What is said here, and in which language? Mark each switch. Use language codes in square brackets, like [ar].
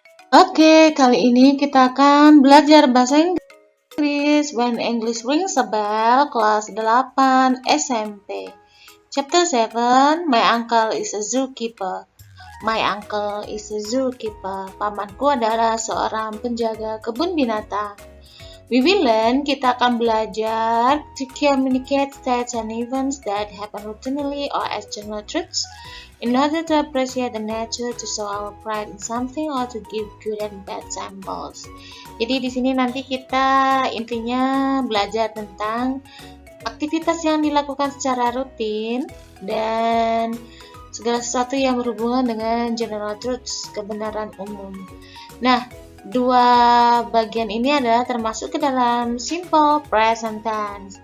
[id] Oke, kali ini kita akan belajar bahasa Inggris When English Rings a Bell, kelas 8 SMP. [en] Chapter 7, My Uncle is a Zookeeper. My uncle is a zookeeper. [id] Pamanku adalah seorang penjaga kebun binatang. [en] We will learn, [id] kita akan belajar [en] to communicate stats and events that happen routinely or as general truths in order to appreciate the nature, to show our pride in something, or to give good and bad samples. [id] Jadi di sini nanti kita intinya belajar tentang aktivitas yang dilakukan secara rutin dan segala sesuatu yang berhubungan dengan general truths, kebenaran umum. Nah, dua bagian ini adalah termasuk ke dalam simple present tense.